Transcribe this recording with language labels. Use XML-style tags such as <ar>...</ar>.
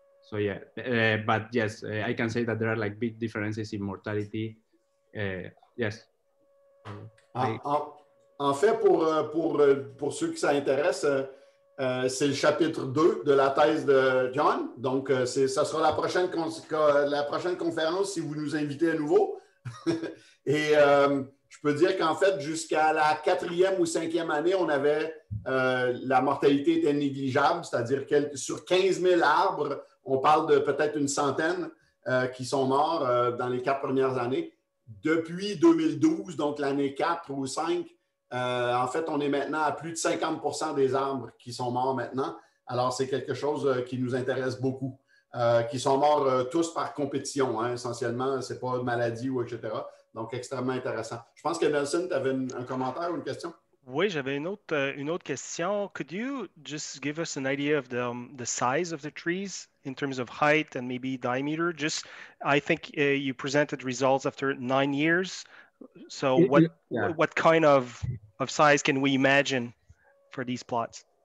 <en>So yeah, but yes, I can say that there are like big differences in mortality. Yes.</en> <fr>En fait, pour ceux qui s'intéressent, c'est le chapitre 2 de la thèse de John. Donc, ça sera la prochaine conférence si vous nous invitez à nouveau. Et je peux dire qu'en fait, jusqu'à la 4e ou 5e année, on avait la mortalité était négligeable, c'est-à-dire que sur 15 000 arbres, on parle de peut-être une centaine qui sont morts dans les 4 premières années. Depuis 2012, donc l'année 4 ou 5, en fait, on est maintenant à plus de 50% des arbres qui sont morts maintenant. Alors, c'est quelque chose qui nous intéresse beaucoup, qui sont morts tous par compétition, hein, essentiellement. Ce n'est pas de maladie ou etc. Donc, extrêmement intéressant. Je pense que Nelson, tu avais un commentaire ou une question? Oui, j'avais une autre question.</fr> <en>Could you just give us an idea of the size of the trees in terms of height and maybe diameter? I think you presented results after 9 years. So what kind of size can we imagine for these plots?</en>